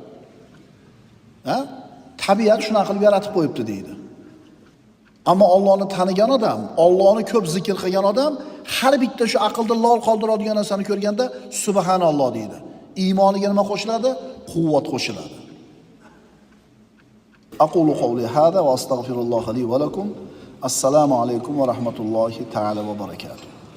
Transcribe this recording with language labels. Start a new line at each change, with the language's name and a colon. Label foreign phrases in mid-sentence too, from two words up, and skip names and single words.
Uzbek: Tabiat shunaqa qilib yaratib qo'yibdi deydi. Ammo Allohni tanigan odam, Allohni ko'p zikr qilgan odam har bitta shu aqlda lol qoldiradigan narsani ko'rganda subhanalloh deydi. Iymoniga nima qo'shiladi? Quvvat qo'shiladi.
Arabic: أقول قولي هذا وأستغفر الله لي ولكم. السلام عليكم ورحمة الله تعالى وبركاته.